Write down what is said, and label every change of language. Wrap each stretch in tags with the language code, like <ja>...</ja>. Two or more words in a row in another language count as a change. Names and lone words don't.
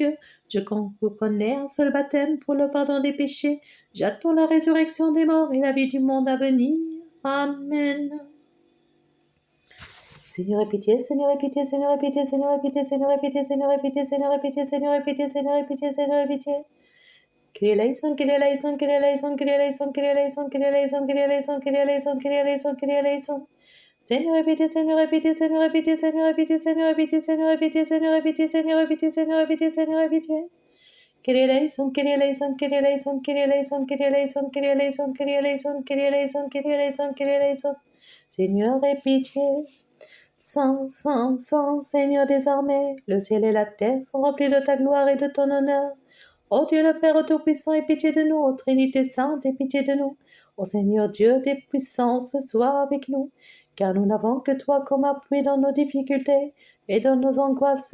<fr>Je connais un seul baptême pour le pardon des péchés. J'attends la résurrection des morts et la vie du monde à venir. Amen. Seigneur, aie pitié, Seigneur, aie pitié, Seigneur, aie pitié, Seigneur, aie pitié, Seigneur, aie pitié, Seigneur, aie pitié, Seigneur, aie pitié, Seigneur, aie pitié, Seigneur, aie pitié, Seigneur, aie pitié.</fr> <el>Κύριε ἐλέησον, Κύριε ἐλέησον, Κύριε ἐλέησον, Κύριε ἐλέησον, Κύριε ἐλέησον, Κύριε ἐλέησον, Κύριε ἐλέησον, Κύριε ἐλέησον, Κύριε ἐλέησον, Κύριε ἐλέησον.</el> <fr>Seigneur, aie pitié, Seigneur, aie pitié, Seigneur, aie pitié, Seigneur, aie pitié, Seigneur, aie pitié, Seigneur, aie pitié, Seigneur, aie pitié, Seigneur, aie pitié, Seigneur, aie pitié, Seigneur, aie pitié.</fr> <el>Κύριε ἐλέησον, Κύριε ἐλέησον, Κύριε ἐλέησον, Κύριε ἐλέησον, Κύριε ἐλέησον, Κύριε ἐλέησον, Κύριε ἐλέησον, Κύριε ἐλέησον, Κύριε ἐλέησον, Κύριε ἐλέησον.</el> <fr>Seigneur, aie pitié. Saint, Saint, Saint, Seigneur des armées, le ciel et la terre sont remplis de ta gloire et de ton honneur. Ô Dieu le Père Tout-Puissant, aie pitié de nous. Ô Trinité Sainte, aie pitié de nous. Ô Seigneur Dieu des puissances, sois avec nous, car nous n'avons que toi comme appui dans nos difficultés et dans nos angoisses.</fr>